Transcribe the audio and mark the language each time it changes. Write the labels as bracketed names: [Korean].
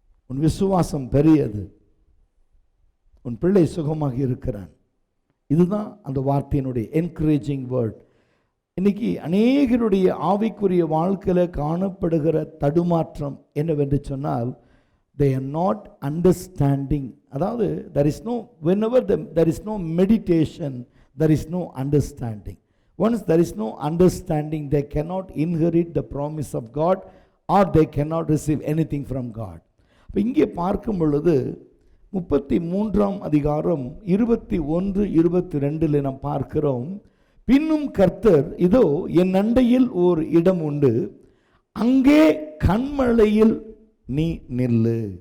[Tamil] உன் விசுவாசம் பெரியது, உன் பிள்ளை சுகமாக இருக்கிறான். இதுதான் அந்த வார்த்தையினுடைய என்கரேஜிங் வேர்ட். இன்னைக்கு அநேகருடைய ஆவிக்குரிய வாழ்க்கையில் காணப்படுகிற தடுமாற்றம் என்னவென்று சொன்னால், [English] they are not understanding. [Tamil] அதாவது [English] whenever there is no meditation, there is no understanding. Once there is no understanding, they cannot inherit the promise of God, or they cannot receive anything from God. [Tamil] இப்போ இங்கே பார்க்கும் பொழுது 33ஆம் அதிகாரம் 21-22 நாம் பார்க்கிறோம். பின்னும் கர்த்தர், இதோ என் அண்டையில் ஓர் இடம் உண்டு, அங்கே கன்மலையில் நீ நில்லு.